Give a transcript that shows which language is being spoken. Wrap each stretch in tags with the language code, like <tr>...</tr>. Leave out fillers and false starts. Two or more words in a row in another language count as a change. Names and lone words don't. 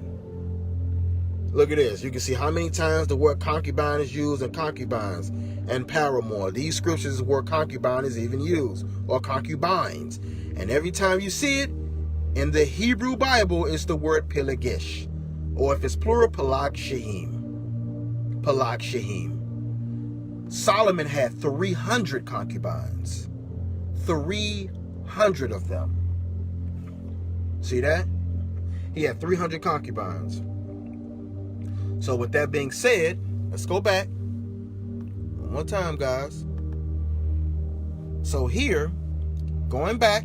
<en>Look at this. You can see how many times the word concubine is used in concubines and paramour. These scriptures, the word concubine is even used, or concubines. And every time you see it in the Hebrew Bible, it's the word pilagesh. Or if it's plural,</en> <he>פלגשים. פלגשים.</he> <en>Solomon had 300 concubines. 300 of them. See that? He had 300 concubines. So with that being said, let's go back. One more time, guys. So here, going back.</en>